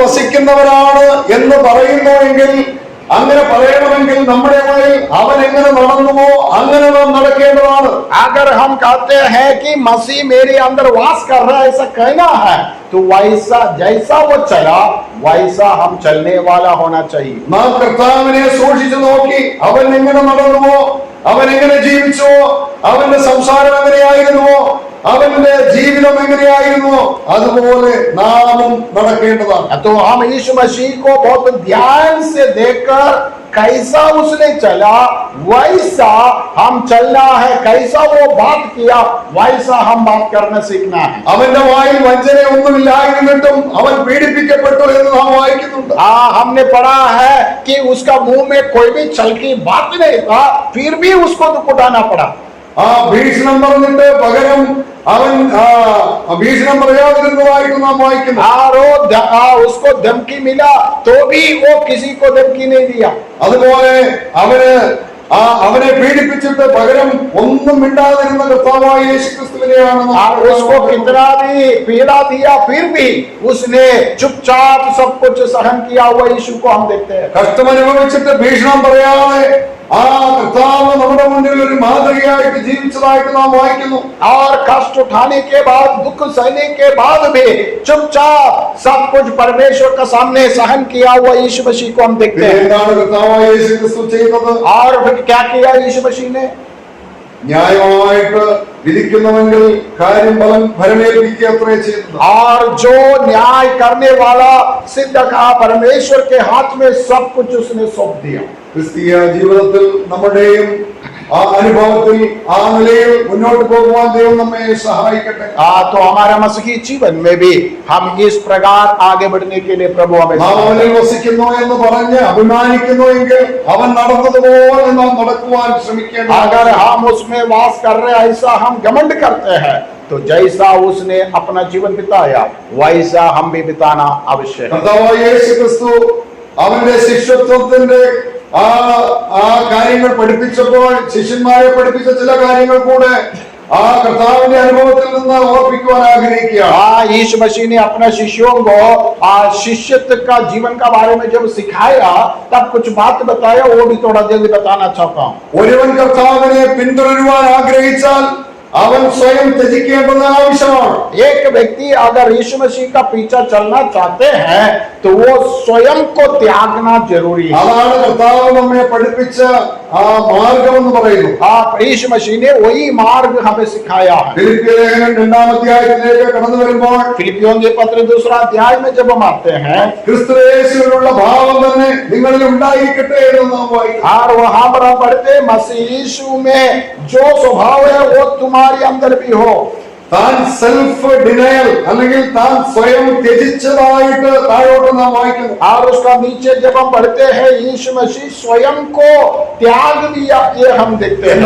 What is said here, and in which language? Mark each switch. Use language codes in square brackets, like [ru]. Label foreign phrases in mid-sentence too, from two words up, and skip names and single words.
[ml] നാം അവനിൽ വസിക്കുന്നവരാണ് എന്ന് പറയുന്നുവെങ്കിൽ അങ്ങനെ പറയണമെങ്കിൽ നമ്മുടെ മേൽ അവൻ എങ്ങനെ നടന്നുവോ അങ്ങനെ നാം നടക്കേണ്ടതാണ്. [hi] अगर हम कहते हैं कि मसीह मेरे अंदर वास कर रहा है, ऐसा कहना है, तो वैसा जैसा वो चला वैसा हम चलने वाला होना चाहिए. [ml] നാം കർത്താവിനെ സൂക്ഷിച്ചു നോക്കി അവൻ എങ്ങനെ നടന്നുവോ, അവൻ എങ്ങനെ ജീവിച്ചുവോ, അവന്റെ സംസാരം എങ്ങനെയായിരുന്നുവോ, അവന്റെ ജീവിതം എങ്ങനെയായിരുന്നുവോ അതുപോലെ നാമും നടക്കേണ്ടതാണ്. [hi] तो हम यीशु मसीह को बहुत ध्यान से देखकर कैसा उसने चला वैसा हम चलना है, कैसा वो बात किया वैसा हम बात करना सीखना है. [ml] അവന്റെ വായിൽ വഞ്ചനയൊന്നുമില്ലായിരുന്നിട്ടും അവൻ പീഡിപ്പിക്കപ്പെട്ടു എന്ന് നാം വായിക്കുന്നുണ്ട്. [hi] हमने पढ़ा है कि उसका मुंह में कोई भी छल की बात नहीं था, फिर भी उसको दुख उठाना पड़ा. [ml] ആ ഭീഷണം പറഞ്ഞിട്ട് പകരം അവൻ ഭീഷണം പറയാതിരുന്നതായിട്ട് നാം വായിക്കുന്നു. [hi] उसको धमकी मिला तो भी वो किसी को धमकी नहीं दिया. [ml] അതുപോലെ അവനെ പീഡിപ്പിച്ചിട്ട് പകരം ഒന്നും മിണ്ടാതിരുന്ന കർത്താവായ യേശുക്രിസ്തുവിനെയാണ് [hi] उसको कितना भी पीड़ा दिया फिर भी उसने चुपचाप सब कुछ सहन किया हुआ यीशु को हम देखते हैं. [ml] കഷ്ടം അനുഭവിച്ചിട്ട് ഭീഷണം പറയാതെ ആ കർത്താവ് നമ്മുടെ മുന്നിൽ ഒരു മാതൃകയായിട്ട് ജീവിച്ചതായിട്ട് നാം വായിക്കുന്നു. [hi] और कष्ट उठाने के बाद, दुख सहने के बाद भी चुपचाप सब कुछ परमेश्वर का सामने सहन किया हुआ यीशु मसीह को हम देखते हैं. [ml] എന്താണ് കർത്താവായ യേശുക്രിസ്തു ചെയ്തത്? [hi] और फिर क्या किया यीशु मसीह ने? [ml] ന്യായമായിട്ട് വിധിക്കുന്നവെങ്കിൽ കാര്യം ഫലമേൽപ്പിക്കുക അത്രേ ചെയ്തത്. [hi] और जो न्याय करने वाला सिद्ध का परमेश्वर के हाथ में सब कुछ उसने सौंप दिया. [ml] ക്രിസ്തീയ ജീവിതത്തിൽ നമ്മുടെയും ആ അനുഭവത്തിൽ ആ നിലയിൽ മുന്നോട്ട് പോകുവാൻ ദൈവം നമ്മെ സഹായിക്കട്ടെ. [hi] तो हमारा मसीही जीवन में भी हम इस प्रकार आगे बढ़ने के लिए प्रभु हमें [ml] അവനിൽ വസിക്കുന്നു എന്ന് പറഞ്ഞ് അഭിമാനിക്കുന്നു എങ്കിൽ അവൻ നടന്നതുപോലെ നാം നടക്കുവാൻ ശ്രമിക്കേണ്ട. [hi] अगर हम उसमें वास कर रहे ऐसा हम घमंड करते हैं तो जैसा उसने अपना जीवन बिताया वैसा हम भी बिताना आवश्यक है. [ml] കർത്താവായ യേശുക്രിസ്തു അവന്റെ ശിഷ്യത്വത്തിന്റെ ആ കാര്യങ്ങൾ പഠിപ്പിച്ചപ്പോൾ ശിഷ്യന്മാരെ പഠിപ്പിച്ച ചില കാര്യങ്ങൾ കൂടെ ആ കർത്താവിന്റെ അനുഭവത്തിൽ നിന്ന് ഓർപ്പിക്കുവാൻ ആഗ്രഹിക്കുകയാണ്. [hi] यीशु मसीह ने अपने शिष्यों को शिष्यत्व का जीवन का बारे में जब सिखाया तब कुछ बात बताया, वो भी थोड़ा जल्दी बताना चाहता हूँ. [ml] ഒരുവൻ കർത്താവിനെ പിന്തുടരുവാൻ ആഗ്രഹിച്ചാൽ അവൻ സ്വയം ത്യജിക്കേണ്ടത് ആവശ്യമാണ്. [hi] एक व्यक्ति अगर यीशु मसीह का पीछा चलना चाहते हैं तो वो स्वयं को त्यागना जरूरी है. [ml] അതാണ് കർത്താവ് നമ്മെ പഠിപ്പിച്ച ആ മാർഗം എന്ന് പറയുന്നു. [hi] यीशु मसीह ने वही मार्ग हमें सिखाया है. [ml] ഫിലിപ്പിയ ലേഖനം 2-ാം അധ്യായത്തിലേക്ക് കടന്നു വരുമ്പോൾ [hi] फिलिपियों के पत्र 2 अध्याय में जब हम आते हैं [ml] ക്രിസ്തുയേശുവിലുള്ള ഭാവം തന്നെ നിങ്ങളിൽ ഉണ്ടായിരിക്കട്ടെ എന്ന് നാം വായിക്കുന്നു. [hi] और वहां पर हम पढ़ते मसीह यीशु में जो स्वभाव है वो तुम्हारे अंदर भी हो. [ml] താൻ [en] self denial [ml] അല്ലെങ്കിൽ താൻ സ്വയം ത്യജിച്ചതായിട്ട് താഴോട്ട് നാം വായിക്കുന്നു. [hi] और उसका नीचे जब हम पढ़ते हैं यीशु मसीह स्वयं को त्याग दिया, ये हम देखते हैं.